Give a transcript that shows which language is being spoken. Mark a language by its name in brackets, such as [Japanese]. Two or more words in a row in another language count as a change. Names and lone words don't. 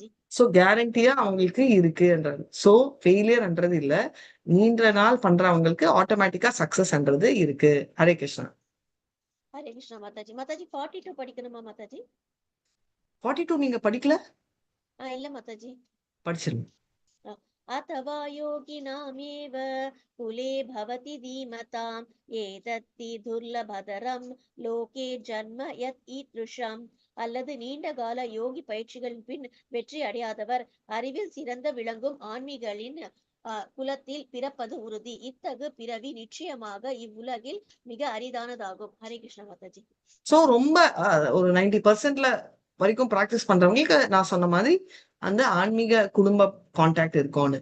[Tamil] சோ கேரண்டியா அவங்களுக்கு இருக்குன்றது. சோ ஃபெயிலியர்ன்றது இல்ல, நீண்ட நாள் பண்றவங்களுக்கு ஆட்டோமேட்டிக்கா சக்சஸ்ன்றது இருக்கு. ஹரே கிருஷ்ணா. ஹரே கிருஷ்ண மாதாஜி. மாதாஜி 42 படிக்கணுமா மாதாஜி? 42 நீங்க படிக்கல? இல்ல மாதாஜி. படிச்சிருங்க. [Sanskrit] अथवा योगिनामेव कुले भवति धीमताम् एतत्ति दुर्लभतरं लोके जन्म यत् ईदृशम्. [Tamil] அல்லது நீண்ட கால யோகி பயிற்சிகளின் பின் வெற்றி அடையாதவர் அறிவில் சிறந்த விளங்கும் ஆன்மீகளின் குலத்தில் பிறப்பது உறுதி. இத்தகு பிறவி நிச்சயமாக இவ்வுலகில் மிக அரிதானதாகும். ஹரே கிருஷ்ண மாதாஜி. சோ ரொம்ப ஒரு 90% வரைக்கும் பிராக்டிஸ் பண்றவங்களுக்கு நான் சொன்ன மாதிரி அந்த ஆன்மீக குடும்ப கான்டாக்ட் இருக்கும்னு.